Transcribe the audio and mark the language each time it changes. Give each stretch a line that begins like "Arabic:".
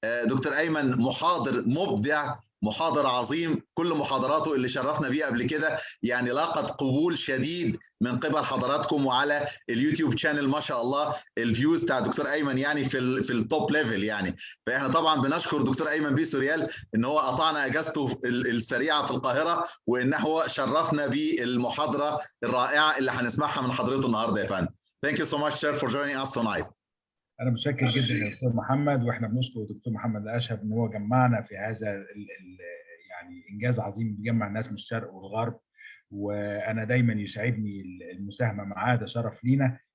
Arabic: دكتور ايمن محاضر مبدع، محاضر عظيم، كل محاضراته اللي شرفنا بيه قبل كده يعني لاقت قبول شديد من قبل حضراتكم، وعلى اليوتيوب شانل ما شاء الله الفيوز بتاع دكتور ايمن يعني في التوب ليفل يعني. فاحنا طبعا بنشكر دكتور ايمن بيه سوريال ان هو قطعنا اجازته السريعه في القاهره، وان هو شرفنا بالمحاضره الرائعه اللي هنسمعها من حضرته النهارده يا فندم.
English: Thank you so much sir for joining us tonight.
Arabic: انا متشكر جدا يا دكتور محمد، واحنا بنشكر الدكتور محمد الاشهب ان هو جمعنا في هذا يعني انجاز عظيم بيجمع الناس من الشرق والغرب، وانا دايما يسعدني المساهمه معاه، ده شرف لينا.